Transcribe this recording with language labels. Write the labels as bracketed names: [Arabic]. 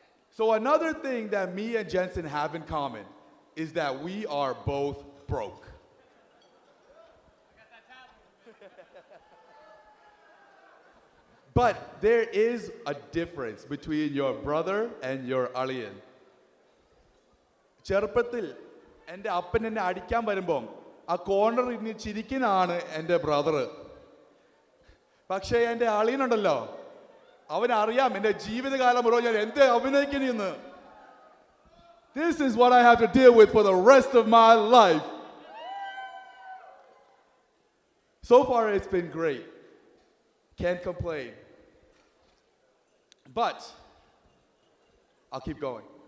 [English] So another thing that me and Jenson have in common is that we are both broke. But there is a difference between your brother and your alien. [Malayalam] ചെറുപ്പത്തിൽ എൻ്റെ അപ്പൻ എന്നെ അടിക്കാൻ വരുമ്പം ആ corner ഇനി ചിരിക്കുന്നതാണ് എൻ്റെ brother. പക്ഷേ എൻ്റെ അളിയനുണ്ടല്ലോ, അവനറിയാം എൻ്റെ ജീവിതകാലം മുഴുവൻ ഞാൻ എന്ത് അഭിനയിക്കണമെന്ന്. [English] This is what I have to deal with for the rest of my life. So far, it's been great. Can't complain. But I'll keep going.